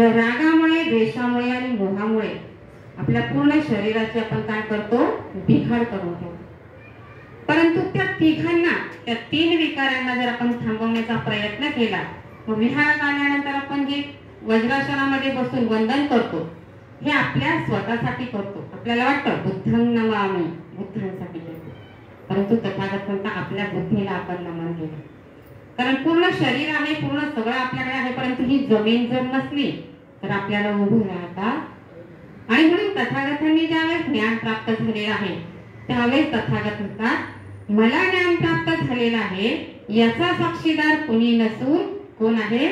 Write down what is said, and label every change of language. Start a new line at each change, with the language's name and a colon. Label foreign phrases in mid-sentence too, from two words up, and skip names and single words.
Marathi: या रागामुळे, द्वेषामुळे आणि मोहामुळे आपल्या पूर्ण शरीराची आपण काय करतो? बिघाड करून ठेवतो. परंतु त्या तिघांना, त्या 3 विकारांना जर आपण थांबवण्याचा प्रयत्न केला, मग विहारात आल्यानंतर आपण जे वज्रासनामध्ये बसून वंदन करतो हे आपल्या स्वतःसाठी करतो. आपल्याला वाटतं
Pali: बुद्धं नमामि,
Marathi: बुद्धांसाठी करतो, परंतु तथागत म्हणता आपल्या बुद्धीला आपण नमन केलं. कारण पूर्ण शरीर आहे, पूर्ण सगळं आपल्याकडे आहे, परंतु ही जमीन जर नसली तर आपल्याला उभं राहता. आणि म्हणून तथागतांनी ज्यावेळेस ज्ञान प्राप्त झालेलं आहे त्यावेळेस तथागत म्हणतात मला ज्ञान प्राप्त झालेलं आहे याचा साक्षीदार कोणी नसून कोण आहे?